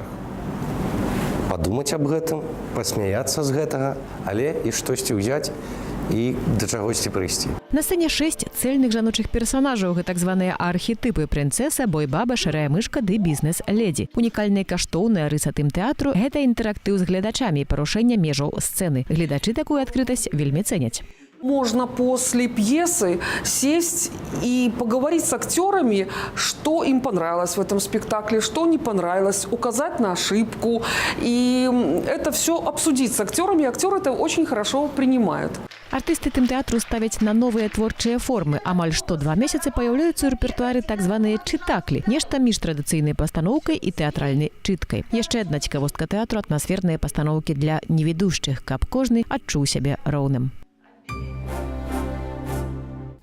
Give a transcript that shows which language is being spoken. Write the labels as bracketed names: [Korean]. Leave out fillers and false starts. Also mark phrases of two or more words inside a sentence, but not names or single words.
[Belarusian] Падумаць аб гэтым, пасмяяцца з гэтага, але і штосьці ўзяць і да чагосьці прыйсці. На сцэне 6 цэльных жаночых персанажаў, гэта так званыя архетыпы: прынцэса, бойбаба, шэрая мышка ды бізнес-ледзі. Унікальная каштоўная рыса тым-тэатру – гэта інтэрактыў з гледачамі і парушэнне межаў сцэны. Гледачы такую адкрытасць вельмі цэняць. [Russian] Можно после пьесы сесть и поговорить с актерами, что им понравилось в этом спектакле, что не понравилось, указать на ошибку. И это все обсудить с актерами. Актеры это очень хорошо принимают. [Belarusian] Артысты тым-тэатру ставяць на новыя творчыя формы. Амаль што 2 месяцы паяўляюцца ў рэпертуары так званыя чытаклі. Нешта між традыцыйнай пастаноўкай і тэатральнай чыткай. Яшчэ адна цікавостка тэатру – атмасферныя пастаноўкі для невідушчых, каб кожны адчуў сябе роўным.